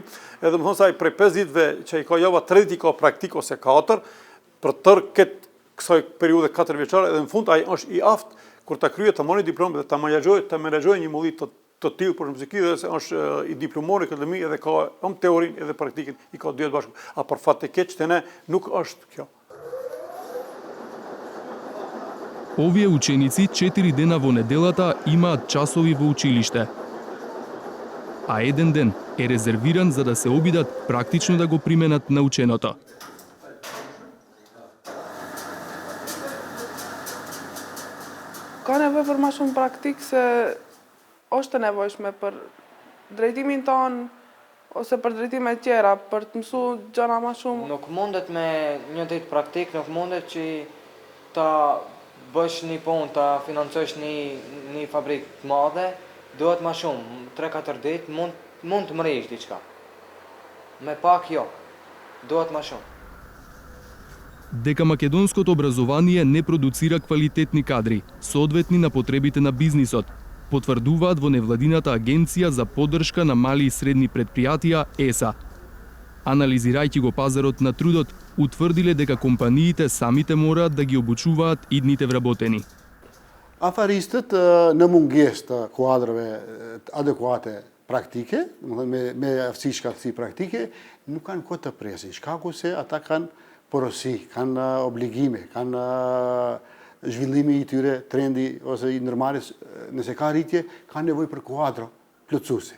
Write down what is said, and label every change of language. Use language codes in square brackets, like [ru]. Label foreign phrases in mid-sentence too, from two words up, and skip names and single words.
[sq] Edhe më thon se ai prej 5 ditëve që I ka java 3 ditë I ka praktik ose 4 për tër kësaj periudhe 4 vjeçare edhe në fund ai është I aftë kur ta kryet të marrë diplomë dhe ta menaxhojë një mullit të tillë për shembull se se është I diplomori akademi edhe ka teorinë edhe praktikën I ka dy bashkë. A për fat të keq te ne nuk është kjo. [mk] Овие ученици 4 дена во неделата имаат часови во училиште. А еден ден е резервиран за да се обидат практично да го применат наученото. [sq] Ka nevojë për më shumë praktik se është e nevojshme për drejtimin tonë ose për drejtime tjera, për të mësuar gjëra më shumë. Nuk mundet me një ditë praktik, nuk mundet që ta bësh një punë, ta financosh një fabrikë të madhe, duhet më shumë, 3-4 ditë mund të mrihesh diçka. Me pak jo, duhet më shumë. [mk] Дека македонското образование не продуцира квалитетни кадри, соодветни на потребите на бизнисот, потврдуваат во невладината агенција за поддршка на мали и средни предпријатија ЕСА. Анализирајќи го пазарот на трудот, утврдиле дека компаниите самите мораат да ги обучуваат идните вработени. [sq] Afaristët në mungesë të kuadrave adekuate praktike, me aftësi shkallësi praktike, nuk kanë kohë të presin. Shkaku se ata kanë porosi, kanë obligime, kanë zhvillimi I tyre, trendi ose I ndërmarrjes, nëse ka rritje, kanë nevojë për kuadro plotësuese.